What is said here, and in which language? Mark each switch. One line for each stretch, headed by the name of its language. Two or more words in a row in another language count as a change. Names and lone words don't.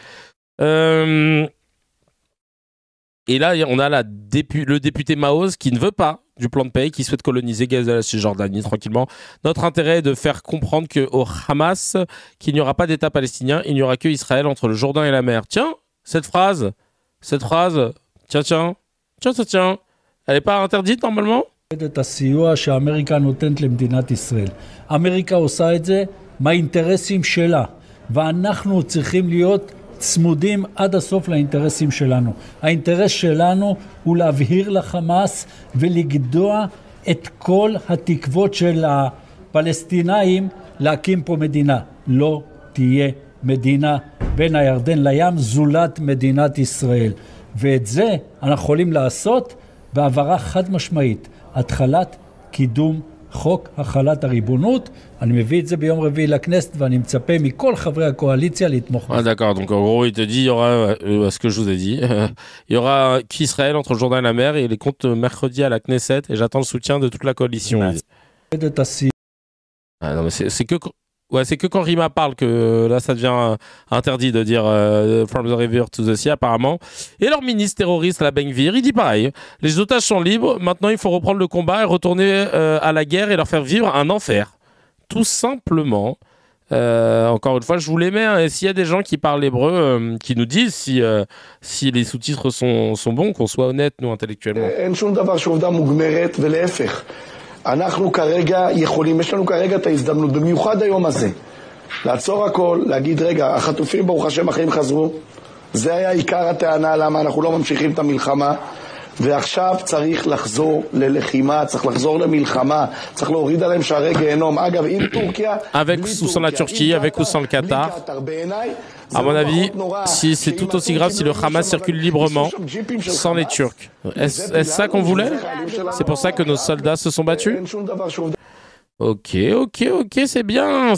French: Et là, on a le député Maoz qui ne veut pas du plan de paix, qui souhaite coloniser Gaza et la Cisjordanie tranquillement. Notre intérêt est de faire comprendre qu'au Hamas, qu'il n'y aura pas d'État palestinien, il n'y aura que Israël entre le Jourdain et la mer. Tiens, cette phrase, tiens, elle n'est pas interdite normalement?
Hebrew: את הסיוע שאמריקה נותנת למדינת ישראל. אמריקה עושה את זה מהאינטרסים שלה, ואנחנו צריכים להיות צמודים עד הסוף לאינטרסים שלנו. האינטרס שלנו הוא להבהיר לחמאס ולגדוע את כל התקוות של הפלסטינאים להקים פה מדינה. לא תהיה מדינה בין הירדן לים זולת מדינת ישראל. ואת זה אנחנו יכולים לעשות בעברה חד משמעית. התחלת קידום חוק החלת הריבונות. אני מביא את זה ביום רביעי לכנסת ואני מצפה מכל חברי הקואליציה לתמוך.
French: Ah, d'accord, donc en gros il te dit il y aura ce que je vous ai dit, il y aura qu'Israël entre le Jourdain et la mer et il les compte mercredi à la Knesset et j'attends le soutien de toute la coalition. Ah, non, mais c'est que ouais, c'est que quand Rima parle que là ça devient interdit de dire
English: from the river to the sea
French: apparemment. Et leur ministre terroriste la Ben-Gvir, il dit pareil. Les otages sont libres, maintenant il faut reprendre le combat et retourner à la guerre et leur faire vivre un enfer. Tout simplement. Encore une fois, je vous les mets. Hein, et s'il y a des gens qui parlent hébreu, qui nous disent si les sous-titres sont bons, qu'on soit honnête nous intellectuellement.
Hebrew: אנחנו כרגע יכולים, יש לנו כרגע את ההזדמנות, במיוחד היום הזה, לעצור הכל, להגיד רגע, החטופים ברוך השם החיים חזרו, זה היה עיקר הטענה למה אנחנו לא ממשיכים את המלחמה, ועכשיו צריך לחזור ללחימה, צריך לחזור למלחמה, צריך להוריד עליהם שערי גיהנום. אגב, עם טורקיה,
French: avec ou sans la Turquie, avec ou sans le Qatar. À mon avis, si c'est tout aussi grave si le Hamas circule librement sans les Turcs. Est-ce ça qu'on voulait? C'est pour ça que nos soldats se sont battus? Ok, c'est bien.